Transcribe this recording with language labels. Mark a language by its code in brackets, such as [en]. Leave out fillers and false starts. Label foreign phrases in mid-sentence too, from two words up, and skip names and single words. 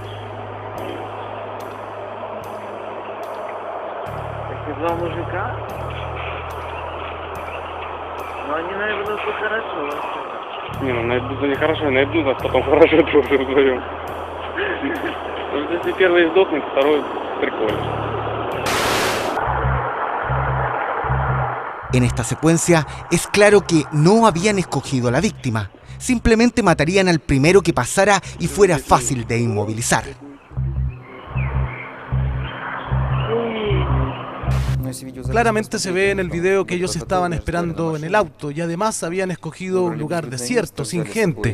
[ru] Если два мужика, но они наебнутся хорошо. Не, ну наебнутся нехорошо, наебнутся, потом хорошо тоже вдвоем. Если первый сдохнет, второй прикольно. [es] En esta secuencia es claro que no habían escogido a la víctima. Simplemente matarían al primero que pasara y fuera fácil de inmovilizar. Claramente se ve en el video que ellos estaban esperando en el auto y además habían escogido un lugar desierto, sin gente.